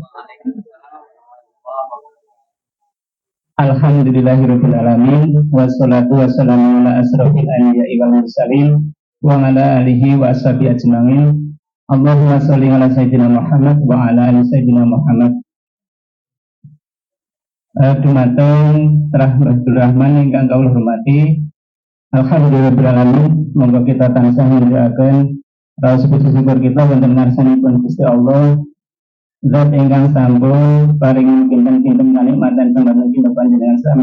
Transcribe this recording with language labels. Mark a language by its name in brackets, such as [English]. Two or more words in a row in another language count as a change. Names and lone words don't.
[Arabic] الحمد لله رب العالمين والصلاة والسلام على أشرف الأنبياء والمرسلين وعلى آله وأصحابه أجمعين. اللهم صل على سيدنا محمد وعلى آل سيدنا محمد. [Javanese] Dumateng Rahmatul Rahman ingkang kawula hormati. [Arabic] الحمد لله رب العالمين. [Javanese] Monggo kita tansah nindakaken raos syukur kita wonten ngarsanipun Gusti Allah. Zat ingkang sampun paring kinten-kinten kanikmatan kematan kita panjenengan sami.